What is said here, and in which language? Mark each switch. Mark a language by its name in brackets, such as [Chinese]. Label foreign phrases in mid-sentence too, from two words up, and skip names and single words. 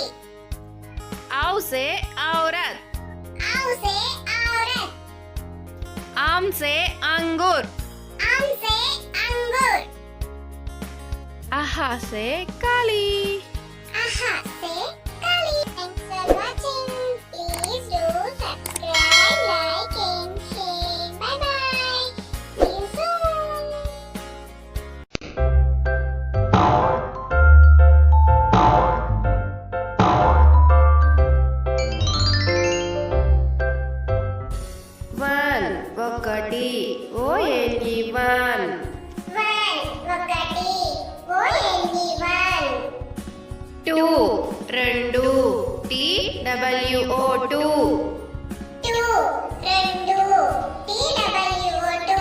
[Hindi] औ से औरत औ से औरत. आम से अंगूर आम से अंगूर. आहा से काली आहा से काली. [English] Thanks for watching. Please do subscribe, like and share. Bye bye. See you soon. one ఒకటి O N E one ఒకటి. O N E one. two రెండు TWO two two. రెండు. TWO2.